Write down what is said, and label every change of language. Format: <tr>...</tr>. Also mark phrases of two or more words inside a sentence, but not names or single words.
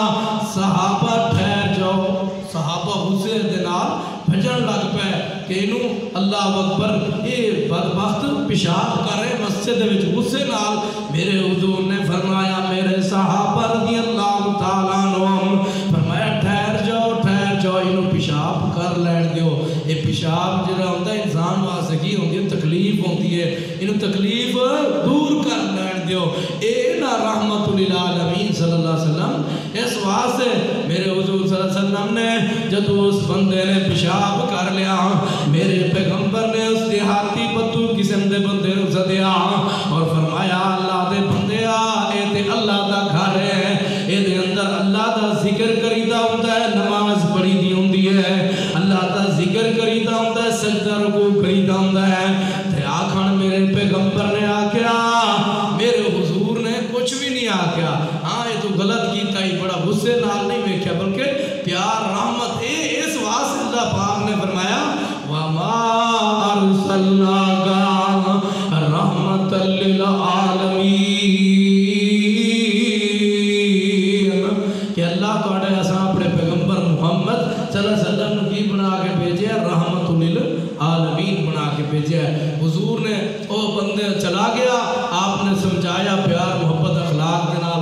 <pa>صحابہ ٹھہر جاؤ صحابہ غصے دے نال بھجن لگ پے کہ انہوں اللہ اکبر یہ بدبخت پیشاب کر رہے مسجد دے وچ غصے نال میرے حضور نے فرمایا میرے صحابہ</pa> <ar>رضی اللہ تعالیٰ عنہ</ar> <pa>فرمایا ٹھہر جاؤ انہوں پیشاب کر لین دیو یہ پیشاب جڑا ہوندا ہے انسان واسطے کی ہوندی ہے تکلیف ہوندی ہے انہوں تکلیف دور کر لین دیو اے نا</pa> <ar>رحمت للعالمین صلی اللہ علیہ وسلم</ar> <pa>اس واسطے میرے حضور</pa> <ar>صلی اللہ علیہ وسلم</ar> <pa>نے جب اس بندے نے پیشاب کر لیا میرے پیغمبر نے اس دیہاتی بدو قسم دے بندے نو سدیا اور فرمایا اللہ دے بندیا اے تے اللہ دا گھر ہے اے دے اندر اللہ دا ذکر کریدا ہوندا ہے نماز پڑھی دی ہوندی ہے اللہ دا ذکر کریدا ہوندا ہے سجدہ رکوع کریدا ہوندا ہے تے آکھن میرے پیغمبر نے آکھیا میرے حضور نے کچھ بھی نہیں آکھیا ہاں یہ تو غلط کیتا ہی بڑا غصے نال نہیں ویکھیا بلکہ پیار رحمت اس واسطے اللہ پاک نے فرمایا وما</pa> <ar>ارسلناک رحمت للعالمین</ar> <pa>کہ اللہ تواڈے اساں اپنے پیغمبر محمد</pa> <ar>صلی اللہ علیہ وسلم</ar> <pa>کی بنا کے بھیجیا</pa> <ar>رحمت للعالمین</ar> <pa>بنا کے بھیجیا حضور نے او بندے چلا گیا آپ نے سمجھایا پیار محبت اخلاق کے نال</pa>